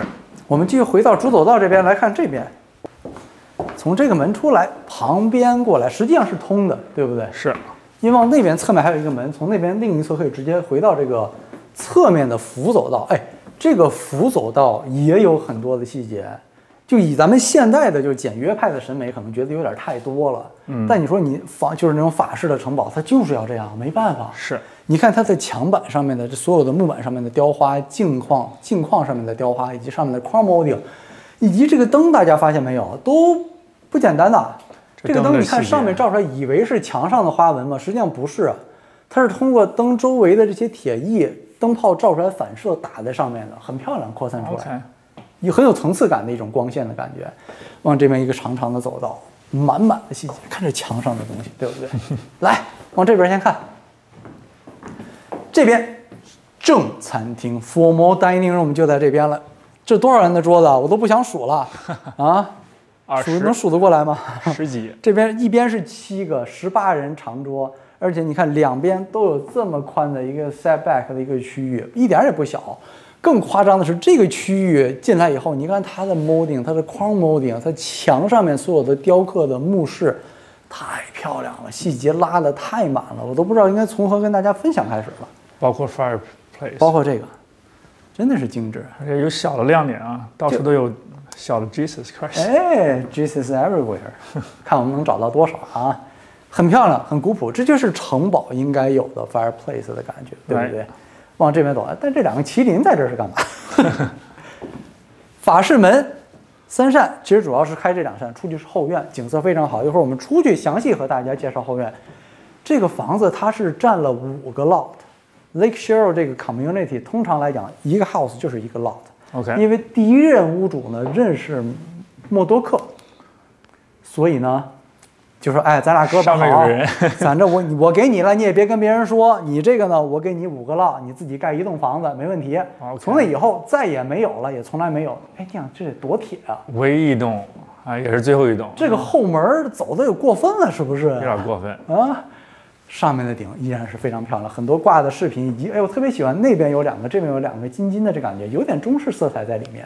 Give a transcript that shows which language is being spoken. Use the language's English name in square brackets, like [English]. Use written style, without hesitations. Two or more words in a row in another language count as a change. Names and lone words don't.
[Chinese] 我們繼續回到主走道這邊來看這邊，從這個門出來，旁邊過來，實際上是通的，對不對？是。因為往那邊側面還有一個門，從那邊另一側可以直接回到這個側面的輔走道。哎，這個輔走道也有很多的細節。就以咱們現代的就簡約派的審美，可能覺得有點太多了。但你說你就是那種法式的城堡，它就是要這樣，沒辦法。是。你看它在牆板上面的这所有的木板上面的雕花、鏡框上面的雕花，以及上面的框 molding，以及這個燈，大家發現沒有，都不簡單的。這個燈你看上面照出來，以為是牆上的花紋嘛，實際上不是，它是通過燈周圍的這些鐵藝燈泡照出來反射打在上面的，很漂亮，擴散出來，也很有層次感的一種光線的感覺。往這邊一個長長的走道，滿滿的細節，看這牆上的東西，對不對？來，往這邊先看，這邊正餐廳 [English] formal dining room [Chinese] 就在這邊了。這多少人的桌子啊？我都不想數了啊。能數得過來嗎？10幾。這邊一邊是7個18人長桌，而且你看两邊都有這麼寬的一個 setback 的一個區域，一點也不小。更誇張的是，這個區域進來以後，你看它的 molding，它的框 molding， 它牆上面所有的雕刻的木飾，太漂亮了，細節拉得太滿了，我都不知道應該從何跟大家分享開始了。包括 fireplace，包括这個，真的是精緻，而且有小的亮點啊，到處都有。小的 Jesus Christ， [English] 哎 ，Jesus everywhere， [Chinese] 看我們能找到多少啊？很漂亮，很古朴，這就是城堡應該有的 fireplace 的感覺，對不對？往這邊走，但這兩個麒麟在這是幹嘛？法式門3扇，其實主要是開這2扇，出去是後院，景色非常好。一會兒我們出去詳細和大家介紹後院。這個房子它是占了5個 lot，Lake Cheryl 這個 community 通常來講，一個 house 就是一個 lot。 OK，因為第一任屋主呢認識默多克，所以呢就说哎，咱俩胳膊上面有人，反正我给你了，你也別跟別人說，你這個呢，我給你5個烙，你自己蓋一棟房子，沒問題。從那以後再也沒有了，也從來沒有。哎，這樣這得多鐵啊！唯一一棟啊，也是最後一棟。這個後門走的有過分了，是不是？有點過分啊！上面的頂依然是非常漂亮，很多掛的飾品，以及哎，我特別喜歡那邊有2個，這邊有2個金金的，這感覺有點中式色彩在裡面。